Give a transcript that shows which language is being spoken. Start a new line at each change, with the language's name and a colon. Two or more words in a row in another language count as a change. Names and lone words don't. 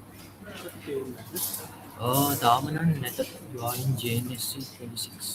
Sinhala: තාම නම් නැත.
English: You are in JNSC 26.